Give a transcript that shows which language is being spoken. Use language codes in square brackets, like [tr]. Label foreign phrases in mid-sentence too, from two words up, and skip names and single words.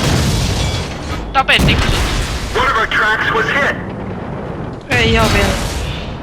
[fi] Tapettiko sut? [en] One of our tracks was hit. [fi] Ei ihan vielä.